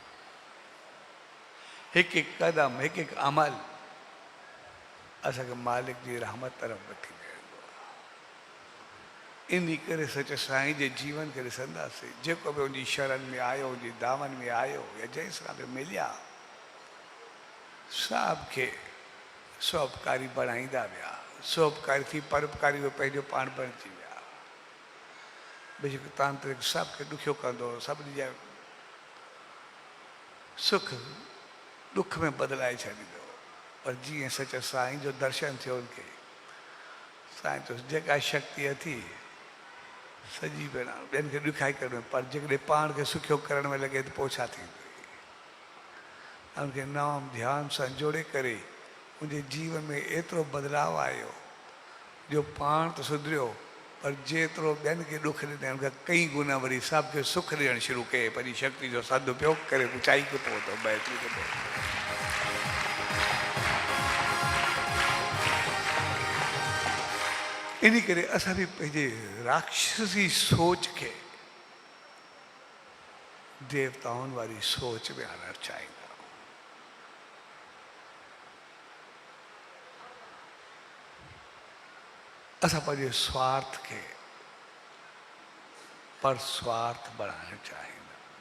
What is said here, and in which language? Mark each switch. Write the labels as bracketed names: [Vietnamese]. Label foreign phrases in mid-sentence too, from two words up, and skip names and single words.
[Sindhi] हिकु हिकु कदम हिकु हिकु अमल असांखे मालिक जी रहमत तरफ़ वठी वेंदो आहे इन करे सच साईं जे जीवन खे ॾिसंदासीं जेको बि उनजी शरण में आयो उनजी दामन में आयो या जंहिंसां बि मिलिया सब के सोपकारी बणाईंदा विया सोपकारी थी परोपकारी में पंहिंजो पाण बणिजी विया बेशक तांत्रिक सबके ॾुखियो कंदो सभिनी जा सुख दुख में बदिलाए छॾींदो पर जीअं सच साईं जो दर्शन थियो उनखे साईं तो जेका शक्ति अथी सॼी भेण ॿियनि खे ॾुखाई करण में पर जेकॾहिं पाण खे सुखियो करण में लॻे त पोइ छा थींदो उनके नाम ध्यान सां जोड़े करे उनके जीवन में एतिरो बदलाव आयो जो पाण तो सुधरियो पर जेतिरो ॿियनि खे ॾुख ॾिनई उनखां कई गुना वरी सभु सुख ॾियणु शुरू कये पंहिंजी शक्ति जो सदुपयोग करे ऊचाई खे पहुतो बहितरी खे पहुतो इन करे असां बि पंहिंजे राक्षसी सोच खे देवताउनि वारी सोच में आणणु चाहींदा असां पंहिंजे स्वार्थ खे पर स्वार्थ बढ़ाइणु चाहींदा